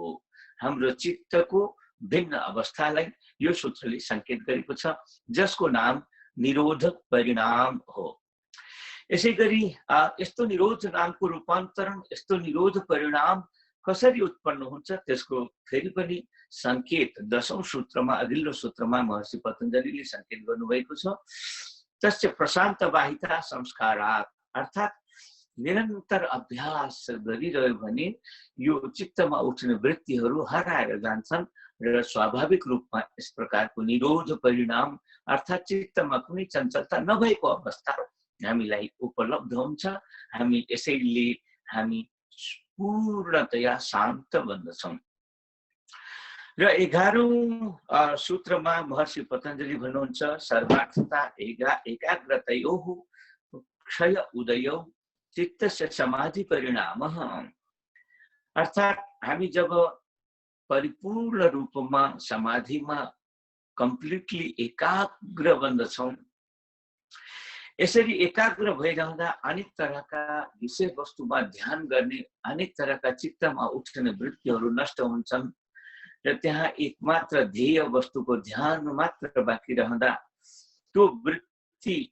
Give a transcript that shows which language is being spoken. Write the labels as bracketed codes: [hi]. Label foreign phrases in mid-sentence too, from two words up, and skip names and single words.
[ne] हाम्रो चित्तको भिन्न अवस्थालाई यो सूत्रले संकेत गरेको छ, जसको नाम निरोध परिणाम हो। यसै गरी यस्तो निरोध नामको रूपान्तरण, यस्तो निरोध परिणाम कसरी उत्पन्न हुन्छ त्यसको फेरि पनि संकेत 10औं सूत्रमा, अघिल्लो सूत्रमा महर्षि पतञ्जलिले संकेत गर्नुभएको छ। [sa] तस्य प्रशान्त बाहिता संस्कारात्, [ne] अर्थात् निरन्तर अभ्यास गरिरह्यो भने यो चित्तमा उठ्ने वृत्तिहरू हराएर जान्छन् र स्वाभाविक रूपमा यस प्रकारको निरोध परिणाम अर्थात् चित्तमा कुनै चञ्चलता नभएको अवस्था हामीलाई उपलब्ध हुन्छ। हामी यसैले हामी पूर्णतया शान्त बन्दछौँ। र 11औं सूत्रमा महर्षि पतञ्जलि भन्नुहुन्छ [sa] सर्वार्थता एकाग्रतयोः क्षय उदयो चित्तस्य समाधि परिणामः। [ne] अर्थात् हामी जब परिपूर्ण रूपमा समाधिमा कम्प्लिटली एकाग्र बन्दछौँ, यसरी एकाग्र भइरहँदा अनेक तरहका विषय वस्तुमा ध्यान गर्ने अनेक तरहका चित्तमा उठ्ने वृत्तिहरू नष्ट हुन्छन् र त्यहाँ एकमात्र ध्येय वस्तुको ध्यान मात्र बाँकी रहँदा त्यो वृत्ति